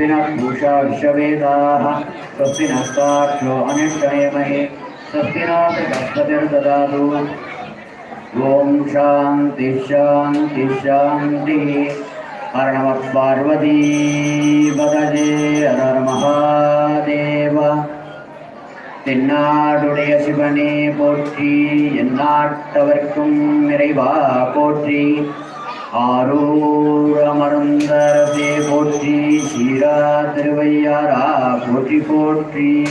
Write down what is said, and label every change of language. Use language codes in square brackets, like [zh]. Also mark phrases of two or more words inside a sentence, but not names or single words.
[sa] नः पूषा विश्ववेदाः स्वस्ति नस्ताक्षो अनिष्टनेमहे स्वस्ति नो बृहस्पतिर्ददातु ओम शांति शांति शांति हर नमः पार्वती पतये हर हर महादेव [ta] தென்னாடுடைய சிவனே போற்றி எந்நாட்டவர்க்கும் இறைவா போற்றி ஆரூர் அமர்ந்தரசே போற்றி சீரா திருவையாரா போற்றி போற்றி.